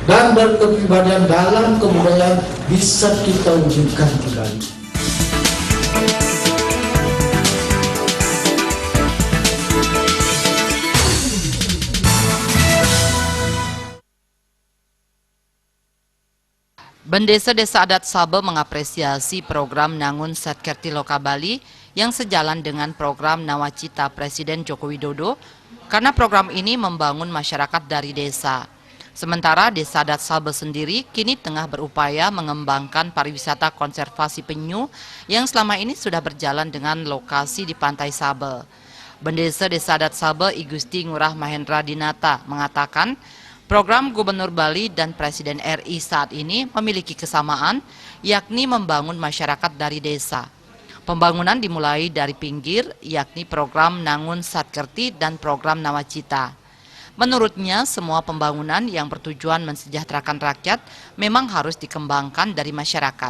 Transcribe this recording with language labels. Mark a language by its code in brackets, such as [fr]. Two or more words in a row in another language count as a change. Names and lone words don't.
[id] kebinekaan dan kepribadian dalam kebudayaan bisa kita wujudkan kembali. Desa adat Sabe mengapresiasi program Nangun Satkerti Loka Bali yang sejalan dengan program Nawacita Presiden Joko Widodo karena program ini membangun masyarakat dari desa. Sementara Desa Adat Sabe sendiri kini tengah berupaya mengembangkan pariwisata konservasi penyu yang selama ini sudah berjalan dengan lokasi di Pantai Sabe. Bendesa Desa Adat Sabe I Gusti Ngurah Mahendra Dinata mengatakan program Gubernur Bali dan Presiden RI saat ini memiliki kesamaan, yakni membangun masyarakat dari desa. Pembangunan dimulai dari pinggir, yakni program Nangun Satkerti dan program Nawacita. Menurutnya, semua pembangunan yang bertujuan mensejahterakan rakyat memang harus dikembangkan dari masyarakat.